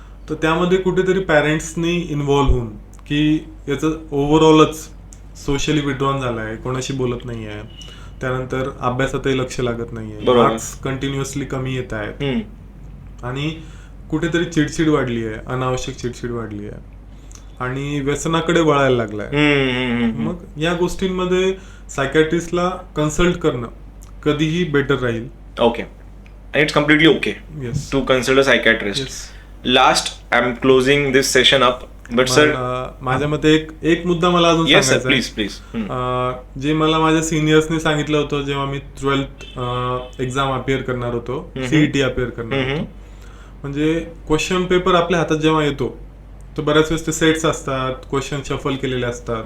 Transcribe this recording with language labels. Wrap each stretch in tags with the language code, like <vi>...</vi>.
<mr>तर त्यामध्ये कुठेतरी पॅरेंट्सनी इन्व्हॉल्व्ह होऊन की याचं ओव्हरऑलच सोशली विड्रॉन झालाय, कोणाशी बोलत नाहीये, त्यानंतर अभ्यासातही लक्ष लागत नाहीये, मार्क्स कंटिन्युअसली कमी येत आहेत आणि कुठेतरी चिडचिड वाढली आहे, अनावश्यक चिडचिड वाढली आहे आणि व्यसनाकडे वळायला लागलाय. मग या गोष्टींमध्ये सायकॅट्रिस्टला कन्सल्ट करणं कधीही बेटर राहील.</mr> <en>Okay. It's completely okay to consult a psychiatrist. Last I am closing this session up. But sir</en> <mr>माझ्या मते एक मुद्दा मला अजून सांगायचा</mr> <en>Please.</en> <mr>जे मला माझ्या सिनियर्सने सांगितलं होतं जेव्हा मी 12th एक्झाम अपियर करणार होतो, सीईटी अपियर करणार होतो, म्हणजे क्वेश्चन पेपर आपल्या हातात जेव्हा येतो तर बऱ्याच वेळेस ते सेट्स असतात, क्वेश्चन शफल केलेले असतात.</mr>